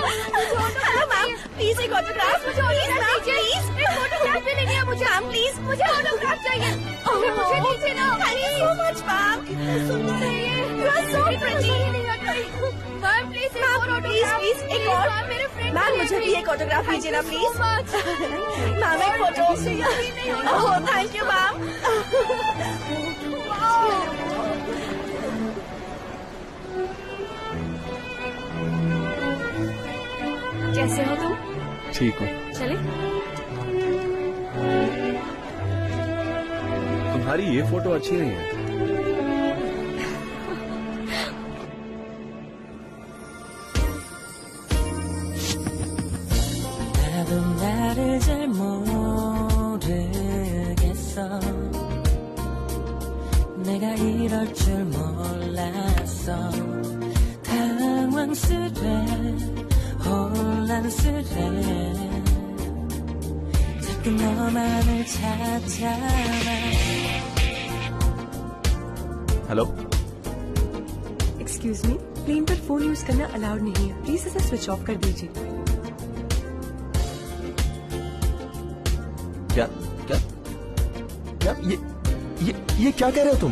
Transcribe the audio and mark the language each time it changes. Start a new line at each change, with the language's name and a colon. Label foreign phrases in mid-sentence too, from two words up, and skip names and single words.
English: hello ma'am, please ek autograph.
Hindi: मुझे ऑटोग्राफ चाहिए। एक फोटोग्राफ भी लेनी है मुझे।
English: ma'am please,
Hindi: मुझे ऑटोग्राफ चाहिए। मुझे नीचे लो।
English: thank you so much ma'am.
Hindi: कितनी सुंदर है ये।
English: You are so pretty. ma'am please
Hindi: एक और प्लीज ऑटोग्राफ। प्लीज एक और। मैम, मेरे फ्रेंड मैम मुझे भी एक ऑटोग्राफ दीजिए ना प्लीज।
English: ma'am ek photo. oh thank you ma'am.
Hindi: कैसे हो तुम? ठीक हो? चले? तुम्हारी ये फोटो अच्छी नहीं है।
Korean: 나도 나를 잘 모르겠어 내가 이럴 줄 몰랐어 당황스레 혼란스레 자꾸 너만을 찾아와
Hindi: हेलो।
English: excuse me,
Hindi: प्लेन पर फोन यूज करना अलाउड नहीं है। प्लीज इसे
English: switch off
Hindi: कर दीजिए। क्या क्या क्या ये क्या कह रहे हो तुम?